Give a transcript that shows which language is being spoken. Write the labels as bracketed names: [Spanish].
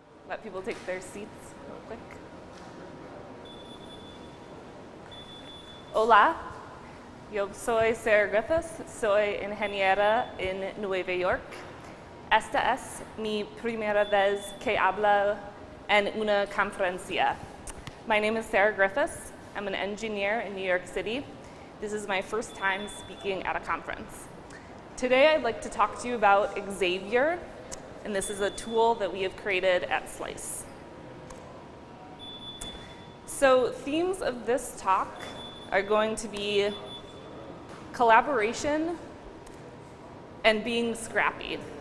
[English] let people take their seats real quick. [Spanish] Hola, yo soy Sarah Griffs, soy ingeniera en Nueva York. Esta es mi primera vez que hablo en una conferencia. [English] My name is Sarah Griffs. I'm an engineer in New York City. This is my first time speaking at a conference. Today I'd like to talk to you about Xavier, and this is a tool that we have created at Slice. So themes of this talk are going to be collaboration and being scrappy.